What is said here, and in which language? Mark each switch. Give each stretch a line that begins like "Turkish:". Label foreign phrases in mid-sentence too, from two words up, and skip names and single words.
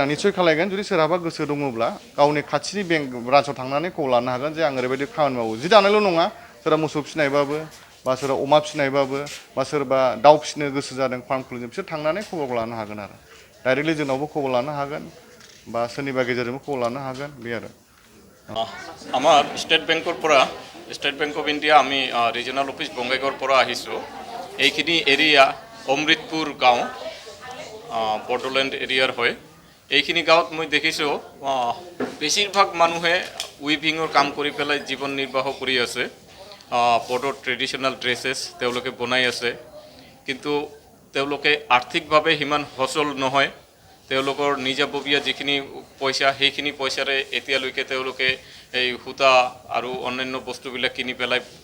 Bodo: निस्सय खालायगोन जुदि सोरहाबा गोसो दङब्ला गावनि खाथिनि बेंक ब्रान्सआव थांनानै खबर लानो हागोन जे आं ओरैबायदि खामानि मावो जि दानायल' नङा सोरबा मोसौ फिसिनायबाबो बा सोरबा अमा फिसिनायबाबो बा सोरबा दाउ फिसिनो गोसो जादों फार्म खुलिनो बिसोर थांनानै खबरखौ लानो हागोन आरो डाइरेक्टलि जोंनावबो खबर लानो हागोन बा सोरनिबा गेजेरजोंबो खबर लानो हागोन बे आरो
Assamese: আমার স্টেট বেংকৰ পৰা স্টেট বেংক অফ ইণ্ডিয়া আমি
English: regional office
Assamese: বঙাইগাঁৱৰ পৰা আহিছোঁ এইখিনি এৰিয়া অমৃতপুৰ গাঁও বড়োলেণ্ড এৰিয়াৰ হয় এইখিনি গাঁৱত মই দেখিছোঁ বেছিভাগ মানুহে উইভিঙৰ কাম কৰি পেলাই জীৱন নিৰ্বাহ কৰি আছে বড়ো
English: traditional dresses
Assamese: তেওঁলোকে বনাই আছে কিন্তু তেওঁলোকে আৰ্থিকভাৱে সিমান সচল নহয় তেওঁলোকৰ নিজাববীয়া যিখিনি পইচা সেইখিনি পইচাৰে এতিয়ালৈকে তেওঁলোকে এই সূতা আৰু অন্যান্য বস্তুবিলাক কিনি পেলাই